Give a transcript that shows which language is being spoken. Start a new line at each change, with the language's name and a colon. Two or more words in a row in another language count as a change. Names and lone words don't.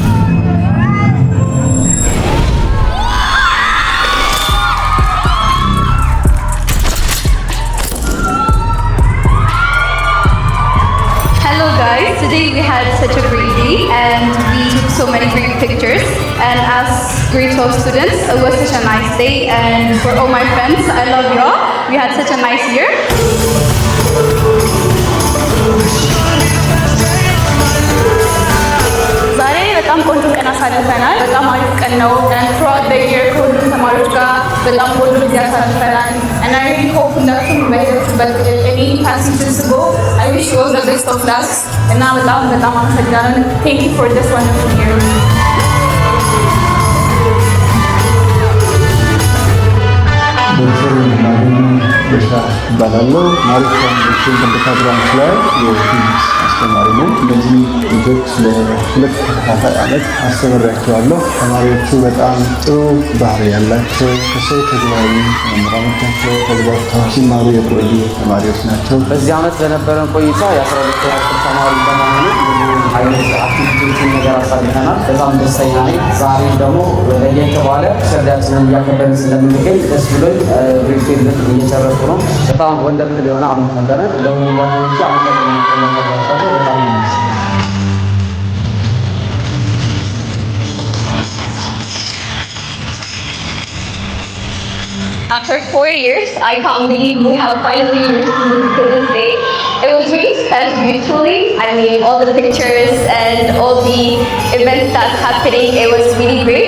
English: Hello guys, today we had such a great day and we took so many great pictures, and as grade 12 students it was such a nice day, and for all my friends, I love you all. We had such a nice year.
Amharic: ዛሬ በጣም ቆንጆ ቀን አሳልፈናል። በጣም አሪፍ ቀን ነው።
English: and throughout the year
Amharic: ከሁሉም ተማሪዎች ጋር በጣም ቆንጆ ጊዜ አሳልፈናል.
English: and I really hope
Amharic: ሁላችሁም በየሄዳችሁበት
English: any passengers go, I wish you all the best of luck
Amharic: እና በጣም አመሰግናለሁ.
English: Thank you for this wonderful year.
Amharic: ባላለው ማሪፍ ፋውንዴሽን
English: computer branch
Amharic: ላይ የፊዚክስ አስተማሪ ነው። እነዚህ ልጆች ለሁለት ተከታታይ ዓመት አስተምሬያቸዋለሁ። ተማሪዎቹ በጣም ጥሩ ባህሪ ያላቸው ከሰው ተግባቢ መምህራኖቻቸው ተግባብተው ሲማሩ የቆዩ ተማሪዎች ናቸው። በዚህ ዓመት በነበረን ቆይታ የ12ኛ ክፍል ተማሪ በመሆኑ አይነት አክቲቪቲዎችን ነገር አሳልፈናል። በጣም ደስተኛ ነኝ። ዛሬ ደግሞ ለየት ባለ ሰርዳችንን እያከበርን ስለምንገኝ ደስ ብሎኝ ብሬክቴን እየጨረሱ ነው። በጣም ወንደርፍል የሆነ አመት ነበረ። ለወንዶች
English: After 4 years, I can't believe we have finally reached to this day. It was really spent beautifully. I mean, all the pictures and all the events that's happening, it was really great.